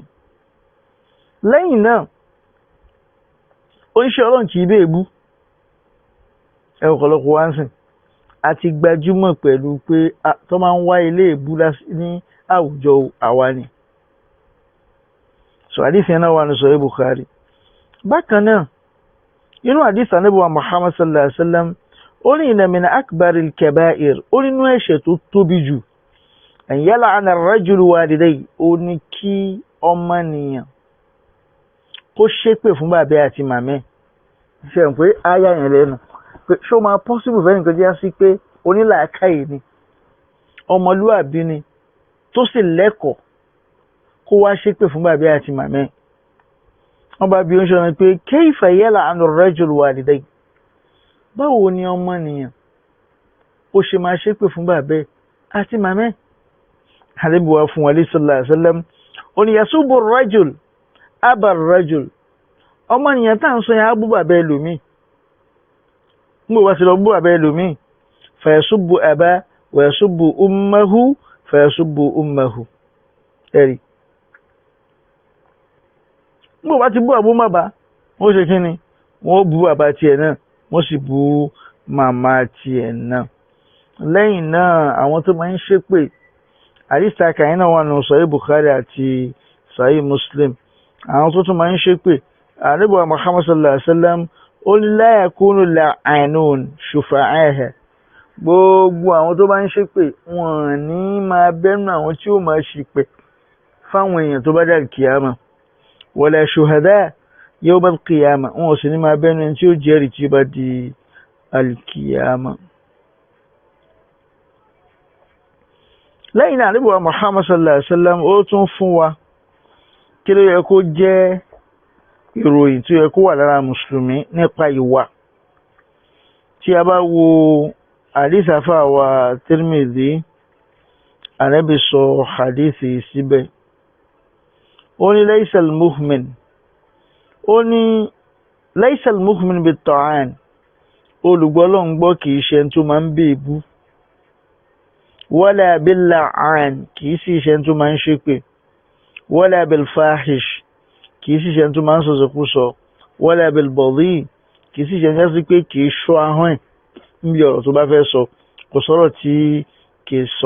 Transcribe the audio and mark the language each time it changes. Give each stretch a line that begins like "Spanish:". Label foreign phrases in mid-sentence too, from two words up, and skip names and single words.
Yoruba: lẹ́yìn náà oníṣẹ́ ọlọ́run kì í bẹ́ẹ̀ bú ọ̀pọ̀lọpọ̀ wá ń sìn àti gbajúmọ̀ pẹ̀lú pé tó máa ń wá ilé ìbú ní àwùjọ àwa ni. so àdìsí yẹn náà wà ní Sahih Bukhari. bákan náà inú àdìsí Ànábì wa Muhammad
Arabic: صلى الله عليه وسلم
Yoruba: ó ní
Arabic: إن من أكبر الكبائر
Yoruba: ó nínú ẹ̀ṣẹ̀ tó tóbi jù
Arabic: أن يلعن الرجل والديه
Yoruba: ó ní kí ọmọnìyàn kó ṣépè fún bàbá àti màmá ṣe ń pé áyà yẹn lẹ́nu pé ṣé ó máa possible fẹ́ nǹkan jẹ́ sí pé onílàákàyè ni ọmọlúwàbí ni tó sì lẹ́kọ̀ọ́ kó wá ṣépè fún bàbá àti màmá wọ́n bá bí ó ń ṣe pé
Arabic: كيف يلعن الرجل والديه
Yoruba: báwo ni ọmọnìyàn ó ṣe máa ṣépè fún bàbá àti màmá Ànábì wa fún wa
Arabic: صلى الله عليه وسلم
Yoruba: ó ní
Arabic: يسب الرجل أبا الرجل
Yoruba: ọmọnìyàn tá ń sọ yẹn á bú bàbá ẹlòmíì mo wá sí lọ bú bàbá ẹlòmíì
Arabic: فيسب أبا ويسب أمه فيسب أمه
Yoruba: ẹ̀rí mo wá ti bú àbú bàbá wọ́n ṣe kí ni wọ́n bú bàbá tiẹ̀ náà wọ́n sì bú màmá tiẹ̀ náà. lẹ́yìn náà àwọn tó máa ń ṣépè àdìsá kàyín náà wà nù Sahih Bukhari àti Sahih Muslim. àwọn tó tún máa ń ṣépè Ànábì wa Muhammad
Arabic: صلى الله عليه وسلم
Yoruba: ó ní
Arabic: لا يكون لعانون شفعاء
Yoruba: gbogbo àwọn tó bá ń ṣépè wọn ní máa bẹ́nu àwọn tí ó máa ṣìpẹ̀ fáwọn èèyàn tó bá dà kíyàmà
Arabic: ولا شهداء يوم القيامة
Yoruba: wọn ò sì ní máa bẹ́nu ẹni tí ó jẹ́rìí tí ó bá di al-qiyamah. lẹ́yìn náà Ànábì wa Muhammad
Arabic: صلى الله عليه وسلم
Yoruba: ó tún fún wa kí ló yẹ kó jẹ́ ìròyìn tó yẹ kó wà lára mùsùlùmí nípa ìwà. tí a bá wo hadith àfáà wa Tirmidhi Ànábì sọ hadithi síbẹ̀ ó ní
Arabic: ليس المؤمن
Yoruba: ó ní
Arabic: ليس المؤمن بالطعان
Yoruba: olùgbọ́lọ́ ń gbọ́ kìí ṣe tó máa ń bèébú
Arabic: ولا باللعان
Yoruba: kìí sì ṣe tó máa ń ṣépè
Arabic: ولا بالفاحش
Yoruba: kìí sì ṣe tó máa ń sọ̀sọ̀kúsọ
Arabic: ولا بالبذيء
Yoruba: kìí sì ṣe sí pé kìí ṣọ́ ahọ́n ẹ̀ níbi ọ̀rọ̀ tó bá fẹ́ sọ kò sọ̀rọ̀ tí kìí sọ.